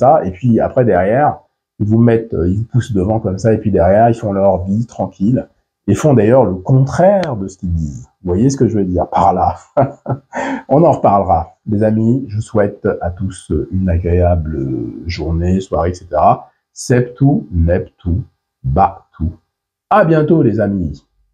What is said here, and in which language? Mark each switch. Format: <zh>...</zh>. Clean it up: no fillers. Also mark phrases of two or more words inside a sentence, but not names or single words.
<fr>Et puis après derrière, ils vous poussent devant comme ça, et puis derrière ils font leur vie tranquille et font d'ailleurs le contraire de ce qu'ils disent. Vous voyez ce que je veux dire par là? On en reparlera. Les amis, je souhaite à tous une agréable journée, soirée, etc. Septu, neptu, batu. À bientôt les amis.</fr>